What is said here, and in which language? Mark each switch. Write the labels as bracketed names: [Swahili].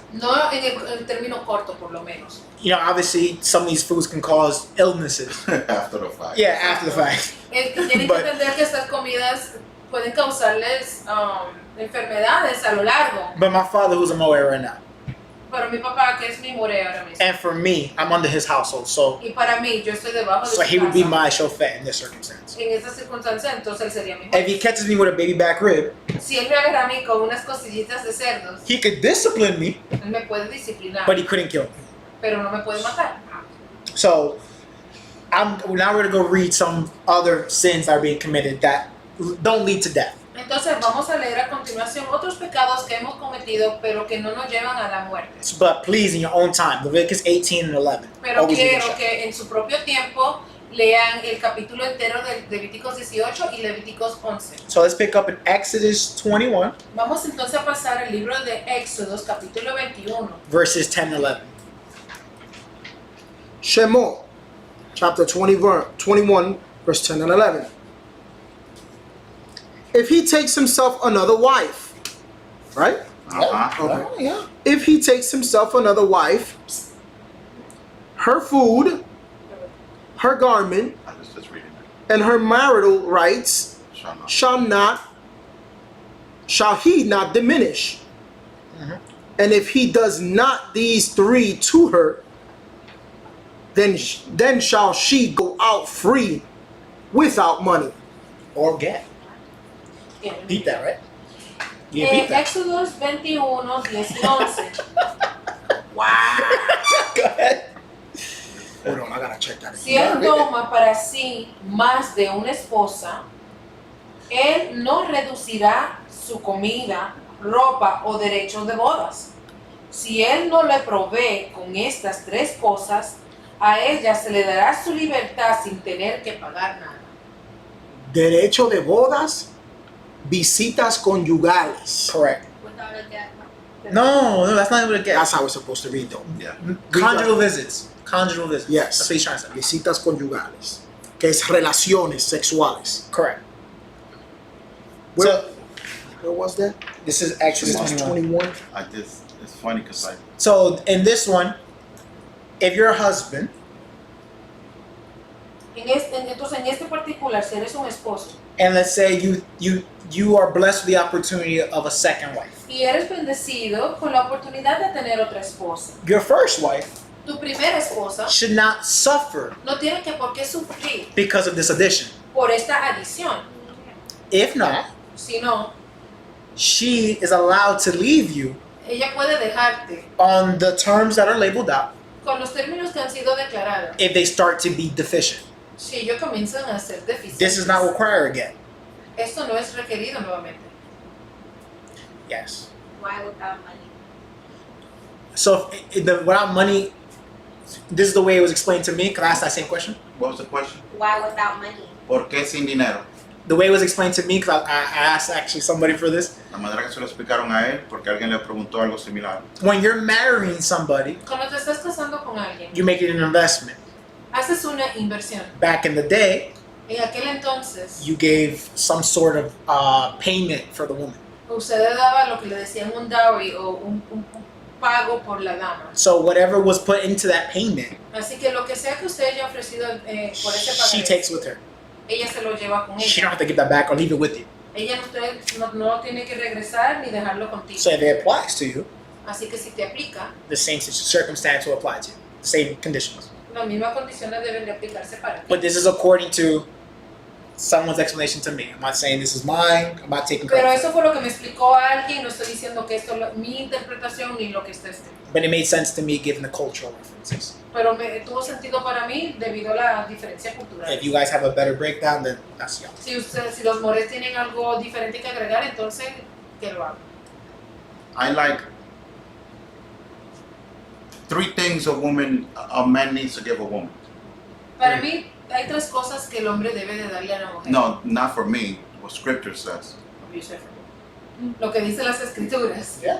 [Spanish] No en el término corto, por lo menos. [English] You know, obviously, some of these foods can cause illnesses. After the fact. Yeah, after the fact. [Spanish] Tienen que [English] But- [Spanish] entender que estas comidas pueden causarles enfermedades a lo largo. [English] But my father, who's a Moed right now, [Spanish] Pero mi papá, que es mi more ahora mismo. [English] and for me, I'm under his household, so [Spanish] Y para mí, yo estoy debajo de [English] so [Spanish] su [English] he would be [Spanish] casa. [English] my chauffeur in this circumstance. [Spanish] En esta circunstancia, entonces él sería mi [English] If he catches me with a baby back rib, [Spanish] Si él me agarra a mí con unas costillitas de cerdos, [English] he could discipline me, [Spanish] él me puede disciplinar, [English] but he couldn't kill me. [Spanish] pero no me puede matar. [English] So now we're gonna go read some other sins that are being committed that don't lead to death. [Spanish] Entonces vamos a leer a continuación otros pecados que hemos cometido, pero que no nos llevan a la muerte. [English] But please, in your own time, Leviticus 18 and 11. [Spanish] Pero [English] Always read [Spanish] quiero [English] that. [Spanish] que en su propio tiempo lean el capítulo entero de Levíticos 18 y Levíticos 11. [English] So let's pick up in Exodus 21, [Spanish] Vamos entonces a pasar al libro de Éxodos, capítulo 21. [English] verses 10 and 11. Shemot, chapter 21, verse 10 and 11. If he takes himself another wife, right? Uh-huh. Okay. Oh, yeah. If he takes himself another wife, her food, her garment, I was just reading it. and her marital rights Shall not. shall he not diminish. Mhm. And if he does not these three to her, then shall she go out free without money. Or get. Beat that, right? You beat that. [Spanish] Éxodos 21, 10 y 11. [English] Wow. Go ahead. Hold on, I gotta check that [Spanish] Si él toma para sí más de una esposa, él no reducirá su comida, ropa o derechos de bodas. Si él no le provee con estas tres cosas, a ella se le dará su libertad sin tener que pagar nada. Derecho de bodas, visitas conyugales. [English] Correct. Without a debt. No, that's not even a get. That's how it's supposed to read, though. Yeah. Conjugal visits. Conjugal visits. Yes. That's what he's trying to say. [Spanish] Visitas conyugales, que es relaciones sexuales. [English] Correct. Where, So where was that? this is Exodus Exodus 21. 21. I just, it's funny because I, So in this one, if you're a husband [Spanish] Entonces, en este particular, si eres un esposo [English] and let's say you are blessed with the opportunity of a second wife, [Spanish] y eres bendecido con la oportunidad de tener otra esposa, [English] your first wife [Spanish] tu primera esposa [English] should not suffer [Spanish] no tiene que por qué sufrir [English] because of this addition. [Spanish] por esta adición, [English] If not, [Spanish] sino [English] she is allowed to leave you [Spanish] ella puede dejarte [English] on the terms that are labeled out [Spanish] con los términos que han sido declarados [English] if they start to be deficient. [Spanish] si ellos comienzan a ser deficientes. [English] This is not required again. [Spanish] Esto no es requerido nuevamente. [English] Yes. Why without money? So without money, this is the way it was explained to me. Can I ask that same question? what was the question? Why without money? [Spanish] ¿Por qué sin dinero? [English] The way it was explained to me, because I asked actually somebody for this. [Spanish] La manera que se lo explicaron a él, porque alguien le preguntó algo similar. [English] When you're marrying somebody, [Spanish] Cuando te estás casando con alguien, [English] you're making an investment. [Spanish] haces una inversión. [English] Back in the day, [Spanish] En aquel entonces, [English] you gave some sort of payment for the woman. [Spanish] usted le daba lo que le decían un dowry o un pago por la dama. [English] So whatever was put into that payment, [Spanish] Así que lo que sea que usted haya ofrecido por ese [English] she [Spanish] pagaré, [English] takes with her. [Spanish] ella se lo lleva con [English] She [Spanish] ella. [English] don't have to give that back or leave it with you. [Spanish] Ella no tiene que regresar ni dejarlo contigo. [English] So if it applies to you, [Spanish] Así que si te aplica, [English] the same circumstance will apply to you. The same conditions. [Spanish] las mismas condiciones deben de aplicarse para ti. [English] But this is according to someone's explanation to me. I'm not saying this is mine. I'm not taking [Spanish] Pero [English] credit. [Spanish] eso fue lo que me explicó alguien, no estoy diciendo que esto es mi interpretación ni lo que está escrito. [English] But it made sense to me given the cultural references. [Spanish] Pero tuvo sentido para mí debido a la diferencia cultural. [English] If you guys have a better breakdown, then that's y'all. [Spanish] Si los mores tienen algo diferente que agregar, entonces que lo hagan. [English] I like 3 things a man needs to give a woman. [Spanish] Para mí hay 3 cosas que el hombre debe de darle a la mujer. [English] No, not for me. What Scripture says. [Spanish] Lo que dicen las escrituras.